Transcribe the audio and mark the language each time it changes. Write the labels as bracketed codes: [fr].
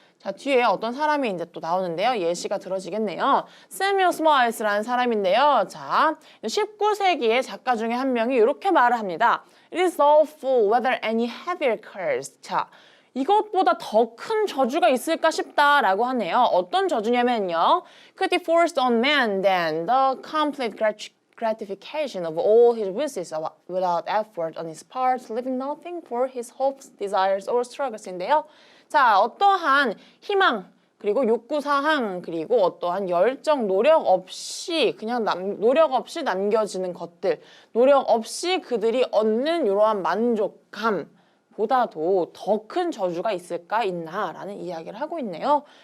[ko] 자, 뒤에 어떤 사람이 이제 또 나오는데요. 예시가 들어지겠네요. 세뮤얼 스마일스라는 사람인데요. 자, 19세기의 작가 중에 한 명이 이렇게 말을 합니다. [en] It is doubtful whether any heavier curse. [ko] 자, 이것보다 더 큰 저주가 있을까 싶다라고 하네요. 어떤 저주냐면요. [en] Could be forced on man than the complete gratification of all his wishes without effort on his part, leaving nothing for his hopes, desires, or struggles인데요. [ko] 자, 어떠한 희망, 그리고 욕구사항, 그리고 어떠한 열정, 노력 없이 그냥 노력 없이 남겨지는 것들, 노력 없이 그들이 얻는 이러한 만족감 보다도 더 큰 저주가 있나라는 이야기를 하고 있네요.